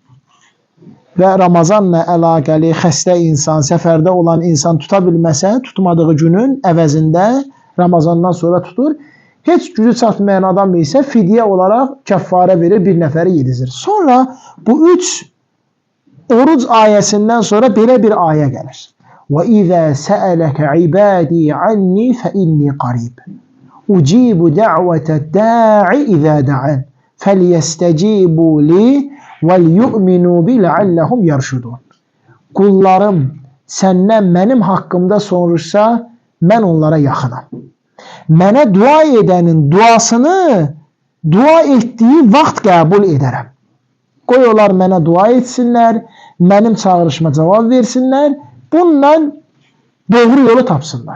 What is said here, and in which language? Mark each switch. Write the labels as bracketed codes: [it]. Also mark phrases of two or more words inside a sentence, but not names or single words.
[az] Və Ramazanla əlaqəli xəstə insan, səfərdə olan insan tuta bilməsə, tutmadığı günün əvəzində Ramazandan sonra tutur. Heç gücü çatmayan adam isə fidyə olaraq kəffarə verir, bir nəfəri yedizir. Sonra bu 3 oruc ayəsindən sonra belə bir ayə gəlir. [ar] وَإِذَا سَأَلَكَ عِبَادِي عَنِّي فَإِنِّي قَرِيبٌ أُجِيبُ دَعْوَةَ الدَّاعِ إِذَا دَعَانِ فَلْيَسْتَجِيبُوا لِي وَلْيُؤْمِنُوا بِي لَعَلَّهُمْ يَرْشُدُونَ. [az] Qullarım səndən mənim haqqımda soruşsa, mən onlara yaxınam. Mənə dua edənin duasını dua etdiyi vaxt qəbul edərəm. Qoy onlar mənə dua etsinlər, mənim çağırışıma cavab versinlər, bununla doğru yolu tapsınlar.